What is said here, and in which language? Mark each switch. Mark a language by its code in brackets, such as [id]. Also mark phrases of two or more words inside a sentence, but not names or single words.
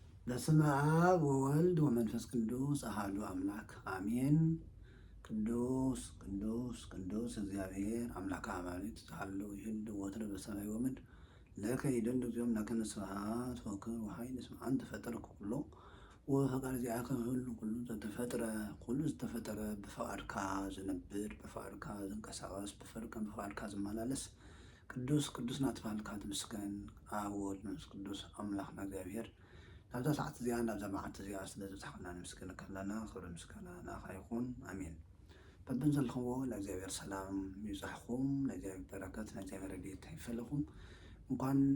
[gez] በስመ አብ ወወልድ ወመንፈስ ቅዱስ አሐዱ አምላክ አሜን። ቅዱስ ቅዱስ ቅዱስ እግዚአብሔር አምላከ አማልክት ዛሃለው ይህድ ወትረ በሰማይ ወምድር ለከ ይደሉ ዚኦም ለከነ ስብሐት ወክብር ወኃይል እስመ አንተ ፈጠርኩ ኩሎ ወፈቃድ ዚአከ ኩሉ ዘተፈጥረ [ti] ኩሉ ዝተፈጠረ በፈቃድካ ዝነብር በፈቃድካ ዝንቀሳቀስ በፈቃድካ ዝመላለስ ቅዱስ ቅዱስ ናትባልካ ትምስገን። አብ ወወልድ መንፈስ ቅዱስ አምላክና እግዚአብሔር ናብዛ ሰዓት እዚኣ ናብዛ መዓልቲ እዚኣ ስለዝብፅሓና ንምስግነካ ኣለና። ክብሪ ምስጋና ናኻ ይኹን ኣሜን። በብን ዘለኹዎ ናይ እግዚኣብሔር ሰላም ይብዛሕኩም፣ ናይ እግዚኣብሔር በረከት ናይ እግዚኣብሔር ረድኤት ይፈለኹም። እንኳን